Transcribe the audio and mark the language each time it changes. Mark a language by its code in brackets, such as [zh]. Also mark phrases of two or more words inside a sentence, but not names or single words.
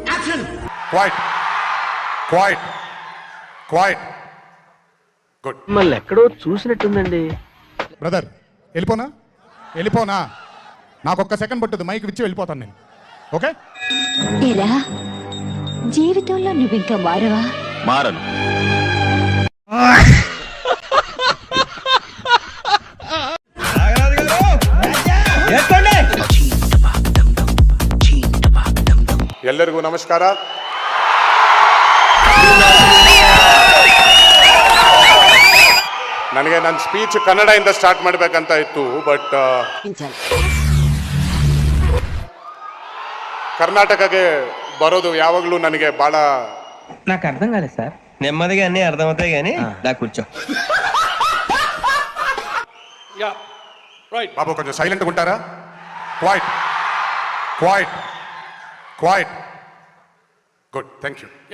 [en] quiet quiet quiet good. [te] మళ్ళీ ఎక్కడో చూసినట్టుందండి. బ్రదర్ వెళ్ళిపోనా నాకు ఒక్క సెకండ్ పట్టుద్ది, మైక్ ఇచ్చి వెళ్ళిపోతాను నేను. ఓకే ఏరా జీవితంలో నువ్వు ఇంకా మారవా? మారను. [kn] ಎಲ್ಲರಿಗೂ ನಮಸ್ಕಾರ. ನನಗೆ ನನ್ನ ಸ್ಪೀಚ್ ಕನ್ನಡದಿಂದ ಸ್ಟಾರ್ಟ್ ಮಾಡಬೇಕಂತ ಇತ್ತು, ಬಟ್ ಕರ್ನಾಟಕಕ್ಕೆ ಬರೋದು ಯಾವಾಗಲೂ ನನಗೆ ಭಾಳ. [te] నాకు అర్థం కాలేదు సార్. నెమ్మదిగా అన్ని అర్థమవుతాయి కానీ దా కూర్చో. బాబు కొంచెం సైలెంట్గా ఉంటారా? [en] quiet quiet quiet good, thank you.